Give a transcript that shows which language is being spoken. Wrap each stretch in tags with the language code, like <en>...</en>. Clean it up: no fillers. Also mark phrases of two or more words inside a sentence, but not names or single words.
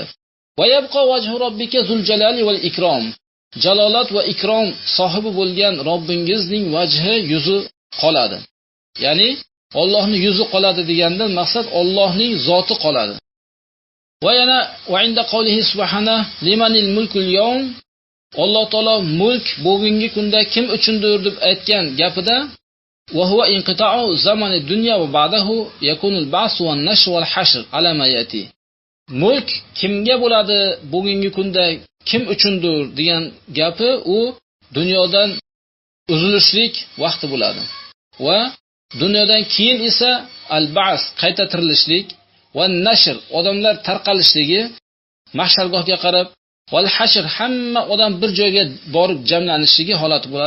<ar>ويبقى وجه ربك ذو الجلال والإكرام.</ar> <uz>Jalolat va ikrom sohibi bo'lgan Robbingizning vajhi, yuzi qoladi. Ya'ni Allohning yuzi qoladi degandan maqsad Allohning zoti qoladi. Va yana</uz> <ar>وعند قوله سبحانه لمن الملك اليوم.</ar> <uz>Alloh taolo mulk bugungi kunda kim uchundir deb aytgan gapida</uz> <ar>وهو انقطاع زمان الدنيا وبعده يكون البعث والنشر والحشر على ما يأتي.</ar> <uz>Mulk kimga bo'ladi bugungi kunda, kim uchundir degan gapi u dunyodan uzilishlik vaqti bo'ladi. Va dunyodan keyin esa al-ba's qayta tirilishlik va nashr odamlar tarqalishligi mahshargohga qarab val hashr hamma odam bir joyga borib jamlanishligi holati bo'ladi.</uz>